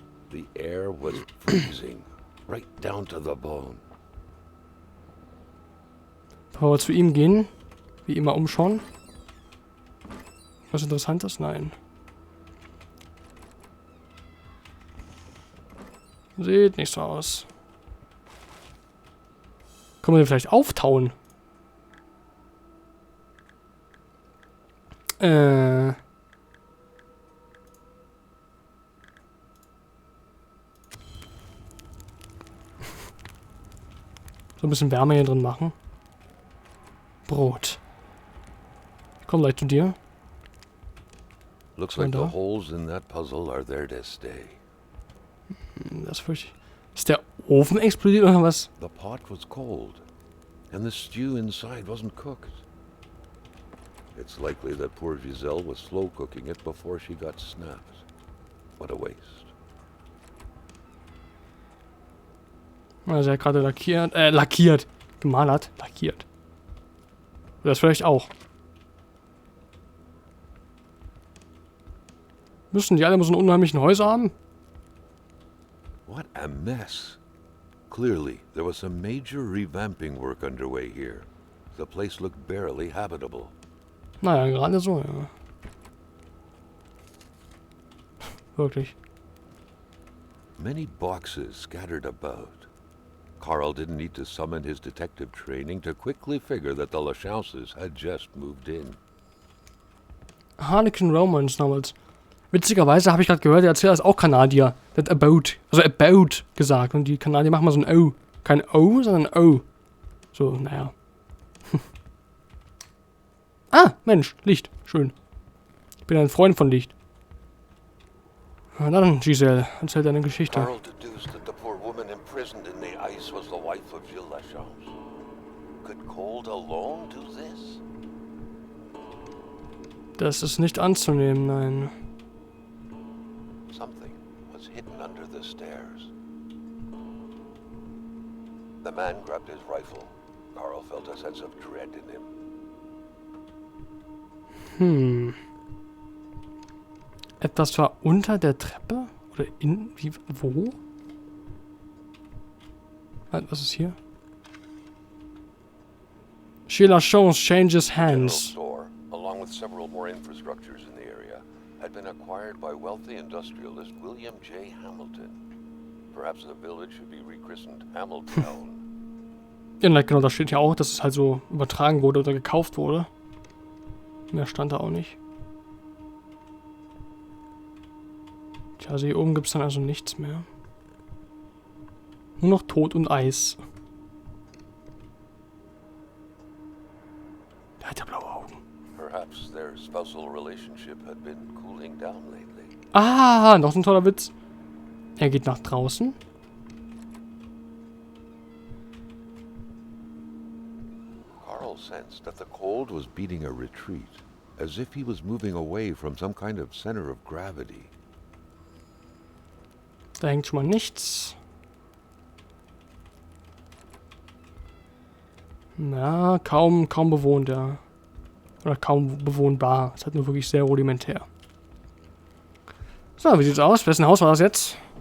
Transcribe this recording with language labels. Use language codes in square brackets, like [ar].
[en] The air was freezing, right down to the bone. [de] Bevor wir zu ihm gehen, wie immer umschauen. Was Interessantes? Nein. Sieht nicht so aus. Können wir den vielleicht auftauen? So ein bisschen Wärme hier drin machen. Brot. Ich komme gleich zu dir. [en] Looks like the holes in that puzzle are there to stay. [de] Das fürchte ich. Ist der Ofen explodiert oder was? [en] The pot was cold, and the stew inside wasn't cooked. It's likely that poor Giselle was slow cooking it before she got snapped. What a waste. [de] Also er hat gerade lackiert. Gemalert. Lackiert. Das vielleicht auch. Müssen die alle immer so einen unheimlichen Häuser haben? [en] What a mess. Clearly, there was some major revamping work underway here. The place looked barely habitable. [de] Naja, gerade so, ja. Wirklich. [en] Many boxes scattered about. Carl didn't need to summon his detective training to quickly figure that the Lachauses had just moved in. [de] Harlequin Romance damals. Witzigerweise habe ich gerade gehört, der Erzähler ist auch Kanadier. Der hat about, also about gesagt. Und die Kanadier machen mal so ein O. Kein O, sondern ein O. So, naja. Ah, Mensch, Licht. Schön. Ich bin ein Freund von Licht. Na dann, Giselle, erzähl deine Geschichte. [en] Carl deduced that the poor woman imprisoned in the ice was the wife of Gilles Lachance. Could cold alone do this? [de] Das ist nicht anzunehmen, nein. [en] Something was hidden under the stairs. The man grabbed his rifle. Carl felt a sense of dread in him. [de] Etwas war unter der Treppe? Oder in... Wie... Wo? Was ist hier? [en] Gilles Lachance changes hands. Store, along with several more infrastructures in the area, had been acquired by wealthy industrialist William J. Hamilton. Perhaps the village should be rechristened Hamilton. [de] Ja, genau, da steht ja auch, dass es halt so übertragen wurde oder gekauft wurde. Mehr stand da auch nicht. Tja, also hier oben gibt es dann also nichts mehr. Nur noch Tod und Eis. Der hat ja blaue Augen. [en] Perhaps their spousal relationship had been cooling down lately. [de] Ah, noch so ein toller Witz. Er geht nach draußen. [en] Carl sensed that the cold was beating a retreat, as if he was moving away from some kind of center of gravity. [de] Da hängt schon mal nichts. Na, kaum bewohnt, ja. Oder kaum bewohnbar. Es hat nur wirklich sehr rudimentär. So, wie sieht's aus? Wessen Haus war das jetzt?